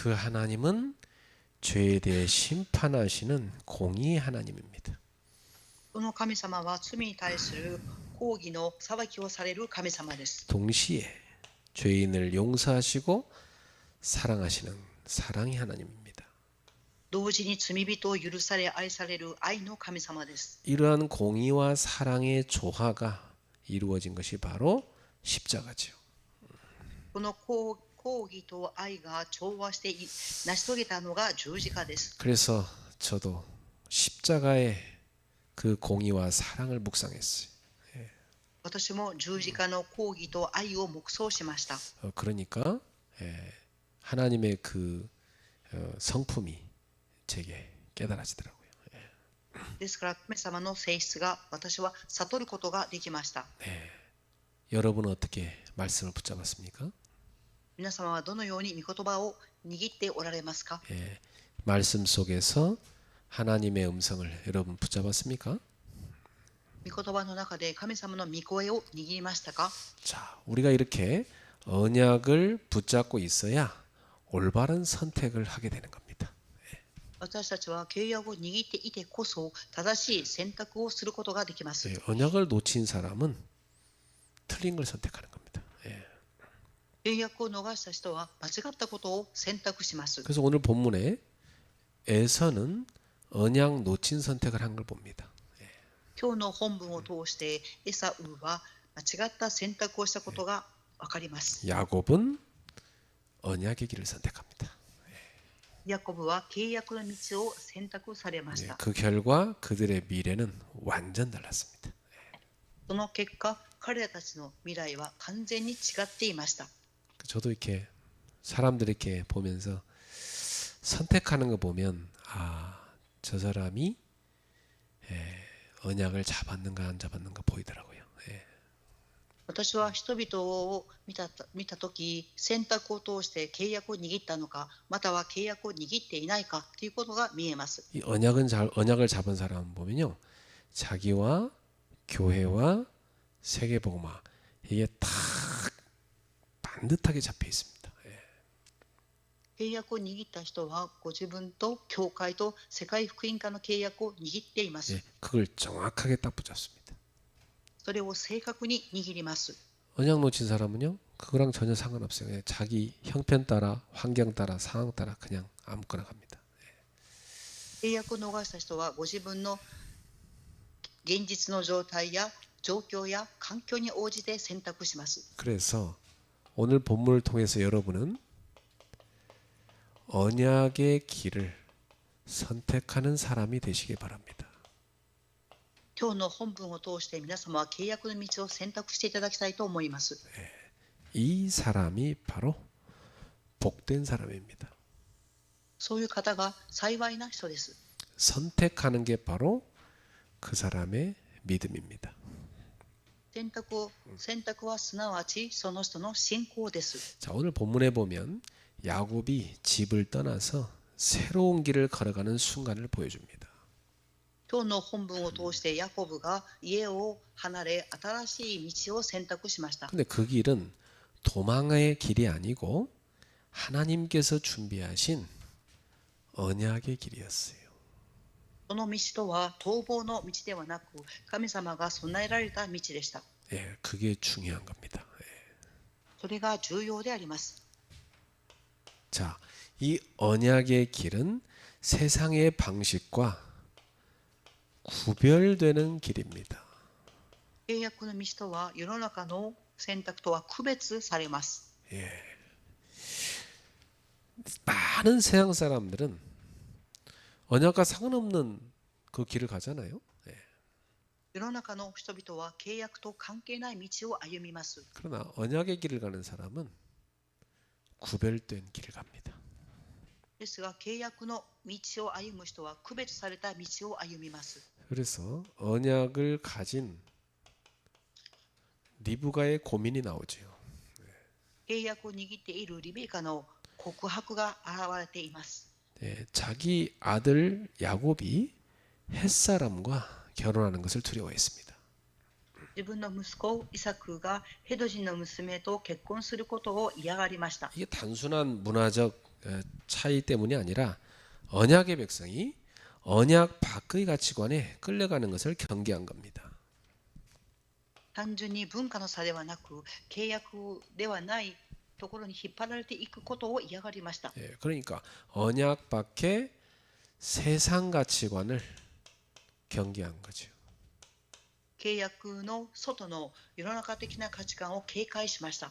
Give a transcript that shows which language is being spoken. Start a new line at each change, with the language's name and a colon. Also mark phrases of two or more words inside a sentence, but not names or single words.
Korean: 그 하나님은 죄에 대해 심판하시는 공의의 하나님입니다.
Japanese: この神様は罪に対する抗議の裁きをされる神様です。
Korean: 동시에 죄인을 용서하시고 사랑하시는 사랑의 하나님입니다.
Japanese: 同時に罪人を許され愛される愛の神様です。
Korean: 이러한 공의와 사랑의 조화가 이루어진 것이 바로 십자가죠.
Japanese: この抗議と愛が調和して成し遂げたのが十字架です。
Korean: 그래서 저도 십자가의 그 공의와 사랑을 묵상했어요.
Japanese: 私も十字架の抗議と愛を黙想しました。
Korean: 그러니까 하나님의 그 성품이 제게 깨달아지더라고요.
Japanese: ですから神様の性質が私は悟ることができました。
Korean: 여러분은 어떻게 말씀을 붙잡았습니까?
Japanese: 皆様はどのように御言葉を握っておられますか。
Korean: 말씀 속에서 하나님의 음성을 여러분 붙잡았습니까?
Japanese: 御言葉の中で神様の御声を握りましたか。
Korean: 자, 우리가 이렇게 언약을 붙잡고 있어야 올바른 선택을 하게 되는 겁니다.
Japanese: 私たちは契約を握っていてこそ正しい選択をすることができます。
Korean: 언약을 놓친 사람은 틀린 걸 선택하는 겁니다.
Japanese: 契約を逃した人は間違ったことを選択します。
Korean: 그래서 오늘 본문에 에서는 언약 놓친 선택을 한 걸 봅니다.
Japanese: 今日の本文を通してエサウは間違った選択をしたことが分かります。
Korean: 야곱은 언약의 길을 선택합니다.
Japanese: ヤコブは契約の道を選択されました。
Korean: 그 결과 그들의 미래는 완전 달랐습니다.
Japanese: その結果、彼らたちの未来は完全に違っていました。
Korean: 저도 이렇게 사람들 이렇게 보면서 선택하는 거 보면 저 사람이 언약을 잡았는가 안 잡았는가 보이더라고요.
Japanese: 私は人々を見たとき、選択を通して契約を握ったのか、または契約を握っていないかということが見えます。
Korean: 이 언약을 잡은 사람 보면요, 자기와 교회와 세계복음화 이게 다 반듯하게 잡혀 있습니다.
Japanese: 契約を握った人は、ご自分と教会と世界福音化の契約を握っています。
Korean: 그걸 정확하게 딱 붙잡습니다.
Japanese: それを正確に握ります。
Korean: 언약 놓친 사람은요, 그거랑 전혀 상관없어요. 그냥 자기 형편 따라, 환경 따라, 상황 따라 그냥 아무거나 갑니다.
Japanese: 契約を逃した人はご自分の現実の状態や状況や環境に応じて選択します。
Korean: 그래서 오늘 본문을 통해서 여러분은 언약의 길을 선택하는 사람이 되시기 바랍니다.
Japanese: 今日の本文を通して皆様は契約の道を選択していただきたいと思います。
Korean: 이 사람이 바로 복된 사람입니다.
Japanese: そういう方が幸いな人です。
Korean: 선택하는 게 바로 그 사람의 믿음입니다.
Japanese: 選択はすなわちその人の信仰です。
Korean: 자, 오늘 본문에 보면 야곱이 집을 떠나서 새로운 길을 걸어가는 순간을 보여줍니다.
Japanese: 今日の本文を通してヤコブが家を離れ新しい道を選択しました。
Korean: 근데 그 길은 도망의 길이 아니고 하나님께서 준비하신 언약의 길이었어요.
Japanese: その道とは逃亡の道ではなく神様が備えられた道でした。
Korean: 예, 그게 중요한 겁니다. 예.
Japanese: それが重要であります。
Korean: 자, 이 언약의 길은 세상의 방식과 구별되는 길입니다.
Japanese: 契約の道とは世の中の選択とは区別されます。
Korean: 예. 많은 세상 사람들은 언약과 상관없는 그 길을 가잖아요. 예.
Japanese: 世の中の人々は契約と関係ない道を歩みます。
Korean: 그러나 언약의 길을 가는 사람은 구별된 길을 갑니다.
Japanese: ですが契約の道を歩む人は区別された道を歩みます。
Korean: 그래서 언약을 가진 리브가의 고민이 나오죠.
Japanese: 契約を握っているリベカの告白が現れています。
Korean: 예, 자기 아들 야곱이 햇사람과 결혼하는 것을 두려워했습니다.
Japanese: 自分の息子イサクがヘド人の娘と結婚することを嫌がりました。
Korean: 이게 단순한 문화적 차이 때문이 아니라 언약의 백성이 언약 밖의 가치관에 끌려가는 것을 경계한 겁니다.
Japanese: 単純に文化の差ではなく契約ではないところに引っ張られていくことを嫌がりました。
Korean: 예, 그러니까 언약 밖의 세상 가치관을 경계한 거죠.
Japanese: 契約の外の世の中的な価値観を警戒しました。